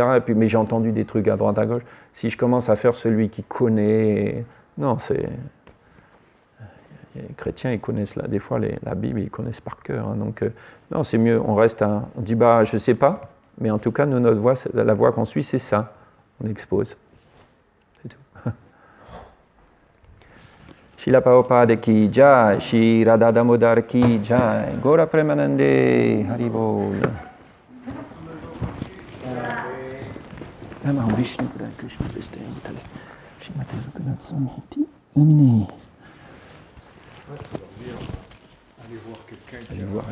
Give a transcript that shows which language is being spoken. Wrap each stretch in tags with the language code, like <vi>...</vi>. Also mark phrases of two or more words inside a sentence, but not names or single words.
<fr>Et puis, mais j'ai entendu des trucs à droite à gauche. Si je commence à faire celui qui connaît, non, c'est les chrétiens, ils connaissent des fois la Bible, ils connaissent par cœur. Hein, donc, non, c'est mieux. On dit bah, je sais pas, mais en tout cas, nous, notre voie, la voie qu'on suit, c'est ça. On expose. C'est tout.</fr> <hi>श्रील प्रभुपाद की जय, श्री राधा दामोदर की जय, गौर प्रेमानन्दे, हरिबोल.</hi> <sa>नमो विष्णु पादाय कृष्ण प्रिष्टाय भूतले, श्रीमते रघुनाथ स्वामी नामिने.</sa> <fr>Aller voir quelqu'un qui Allez voir</fr>